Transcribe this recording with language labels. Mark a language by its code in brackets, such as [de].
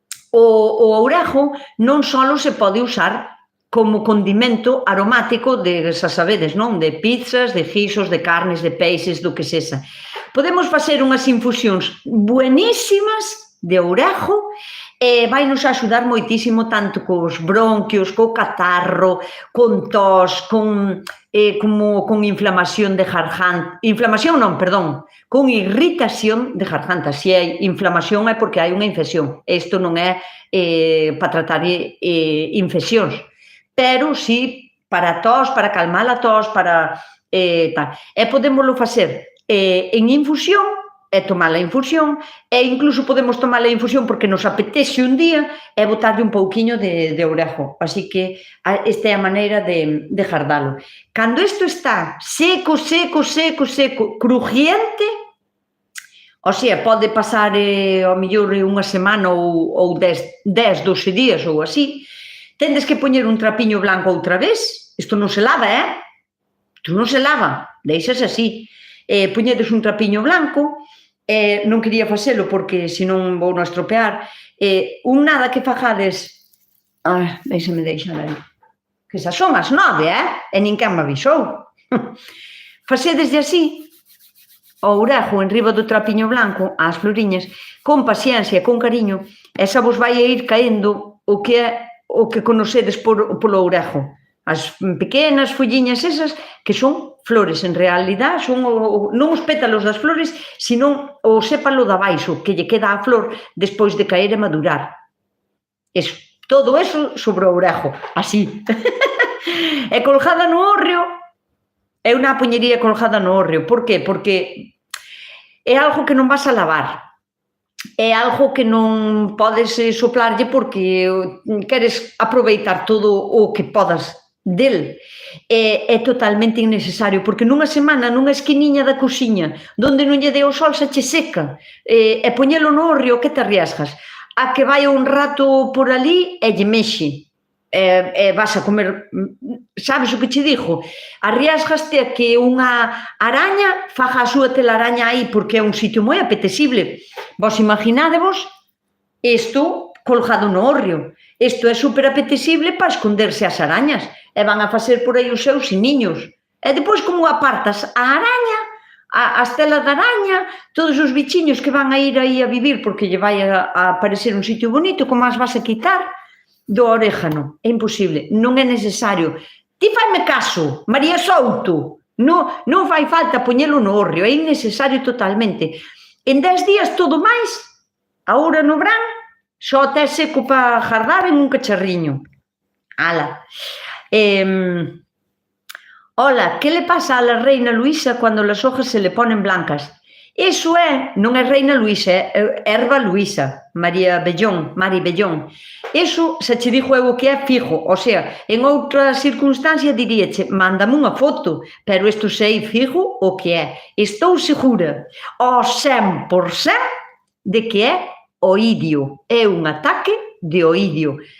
[gl] O ourejo non só se pode usar como condimento aromático de, xa sabedes, non? De pizzas, de guisos, de carnes, de peixes, do que sexa. Podemos facer unhas infusións buenísimas de ourejo e vai nos axudar moitísimo tanto cos bronquios, co catarro, con tos, con como con inflamación de garganta, inflamación non, perdón, con irritación de garganta. Se hai inflamación é porque hai unha infección. Isto non é para tratar infeccións, pero sí para tos, para calmar a tos, para tal. E podémoslo facer en infusión, e tomar a infusión, e incluso podemos tomar a infusión porque nos apetece un día e botarlle un pouquiño de orejo. Así que esta é a maneira de jardalo. Cando isto está seco, crujiente, o sea, pode pasar ao mellor unha semana ou 10, 12 días ou así, tendes que poñer un trapiño blanco outra vez. Isto non se lava, Isto non se lava, deixas así. Poñedes un trapiño blanco, non quería facelo porque senón vou non estropear. Un nada que fajades, deixame deixar aí, que xa son as 9, e ninguén me avisou. Facedesde así, o orejo en riba do trapiño blanco, as floriñas, con paciencia, con cariño, e xa vos vai a ir caendo o que conocedes polo orejo. As pequenas folliñas esas que son flores, en realidad son non os pétalos das flores, senón o sépalo da baixo, que lle queda a flor despois de caer e madurar. Eso, todo eso sobre o orejo, así. E colgada no hórreo, eu na poñería colgada no hórreo. Por qué? Porque é algo que non vas a lavar. É algo que non podes soplarlle porque queres aproveitar todo o que podas del. É totalmente innecesario, porque nunha semana, nunha esquiniña da cociña, donde non lle dé o sol, xa che seca, e poñelo no hórreo, que te arriesgas? A que vai un rato por ali e lle mexe, e vas a comer, sabes o que che digo? Arriesgaste a que unha araña faja a súa telaraña aí, porque é un sitio moi apetecible. Vos imaginádevos isto colgado no hórreo. Isto é super apetecible para esconderse as arañas, e van a facer por aí os seus niños. E depois, como apartas a araña, as telas da araña, todos os bichiños que van a ir aí a vivir porque lle vai a aparecer un sitio bonito, como as vas a quitar do orégano? É imposible, non é necesario. Ti faime caso, María Souto, non fai falta poñelo no hórreo, é innecesario totalmente. En 10 días todo máis, agora no verán, só te seco para jardar en un cacharriño. Ala. [es] Hola, ¿qué le pasa a la reina Luisa cuando las hojas se le ponen blancas? [gl] Eso non é reina Luisa, é erva Luisa, Mari Bellón. Eso se che dixo eu o que é fijo, o sea, en outra circunstancia diríache, mándame unha foto, pero isto sei fijo o que é. Estou segura, ao 100%, de que é oídio, é un ataque de oídio.